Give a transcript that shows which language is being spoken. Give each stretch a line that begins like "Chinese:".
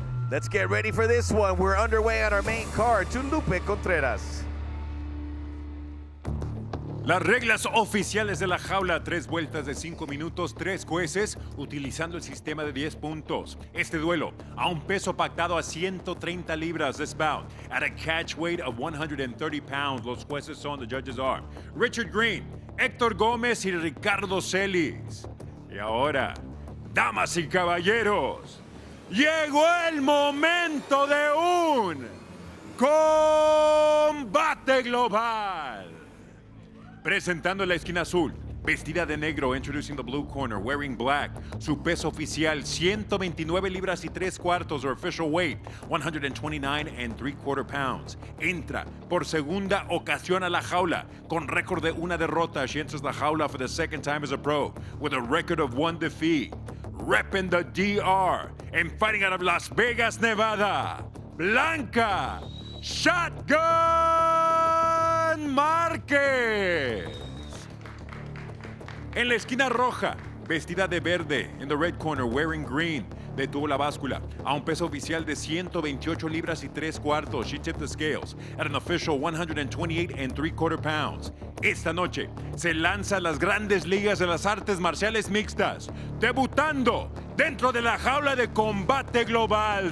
English: Let's get ready for this one. We're underway on our main card. To Lupe Contreras.
Spanish: Las reglas oficiales de la jaula, 3 vueltas de 5 minutos, 3 jueces, utilizando el sistema de 10 puntos. Este duelo, a un peso pactado a 130 libras,
English: this bout, at a catch weight of 130 pounds.
Spanish: Los jueces son,
English: the judges are,
Spanish: Richard Green, Héctor Gómez y Ricardo Celis. Y ahora, damas y caballeros, llegó el momento de un combate global. Presentando en la esquina azul, vestida de negro,
English: introducing the blue corner, wearing black.
Spanish: Su peso oficial, 129 libras y 3 cuartos,
English: or official weight, 129 3/4 pounds.
Spanish: Entra por segunda ocasión a la jaula, con récord de una derrota.
English: She enters the jaula for the second time as a pro, with a record of 1 defeat. Repping the DR, and fighting out of Las Vegas, Nevada, Blanca Shotgun Marquez.
Spanish: En la esquina roja, vestida de verde,
English: in the red corner, wearing green,
Spanish: detuvo la báscula a un peso oficial de 128 libras y 3 cuartos.
English: She tipped the scales at an official 128 3/4 pounds.
Spanish: Esta noche se lanza a las grandes ligas de las artes marciales mixtas, debutando dentro de la jaula de Combate Global.